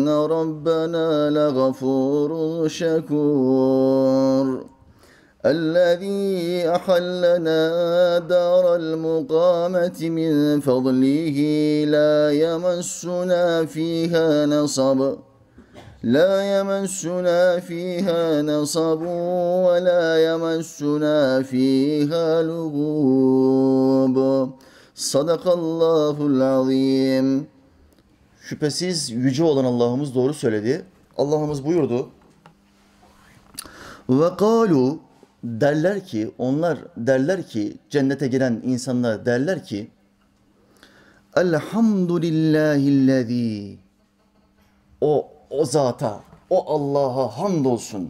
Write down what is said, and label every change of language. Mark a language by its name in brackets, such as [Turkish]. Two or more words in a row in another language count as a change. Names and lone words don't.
[Arabic] رَبَّنَا لَغَفُورٌ شَكُورٌ الَّذ۪ي أَحَلَّنَا دَارَ الْمُقَامَةِ مِنْ فَضْلِهِ لَا يَمَسُّنَا ف۪يهَا نَصَبٌ لا يمسنا فيها نصب ولا يمسنا فيها لغوب صدق الله العظيم. [Turkish] Şüphesiz yüce olan Allah'ımız doğru söyledi. Allah'ımız buyurdu. [Arabic] وقالوا, [Turkish] derler ki, onlar derler ki, cennete giren insanlar derler ki, Elhamdülillahillezî, o zata, o Allah'a hamdolsun.